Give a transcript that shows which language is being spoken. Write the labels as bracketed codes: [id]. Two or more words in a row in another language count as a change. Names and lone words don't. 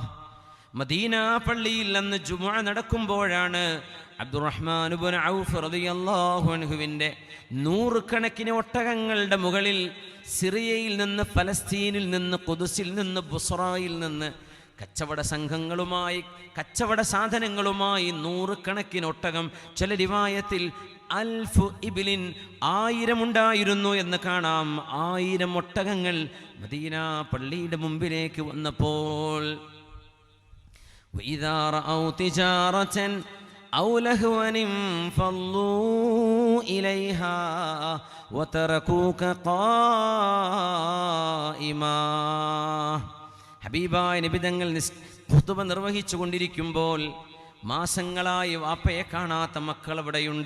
[ml] മദീന പള്ളിയിൽ അന്ന് ജുമുഅ നടക്കുമ്പോഴാണ് അബ്ദുറഹ്മാൻ ഇബ്നു ഔഫ് [ar] رضي الله عنه [ml] 100 കണക്കിന് ഒട്ടകങ്ങളുടെ മുകളിൽ സിറിയയിൽ നിന്ന്, ഫലസ്തീനിൽ നിന്ന്, ഖുദ്സിൽ നിന്ന്, ബുസ്രയിൽ നിന്ന് കച്ചവട സംഘങ്ങളുമായി, കച്ചവട സാധനങ്ങളുമായി 100 കണക്കിന് ഒട്ടകം, ചില റിവായത്തിൽ [ar] ألف إبل [ml] 1000 ഉണ്ടായിരുന്നു എന്ന് കാണാം. 1000 ഒട്ടകങ്ങൾ മദീന പള്ളിയുടെ മുമ്പിലേക്ക് വന്നപ്പോൾ [ar] وإذا رأوا تجارة أو لهوا انفضوا إليها وتركوك قائما. [ml] ഹബീബായ നബി തങ്ങൾ ഖുതുബ നിർവഹിച്ചു കൊണ്ടിരിക്കുമ്പോൾ മാസങ്ങളായി വാപ്പയെ കാണാത്ത മക്കൾ അവിടെയുണ്ട്.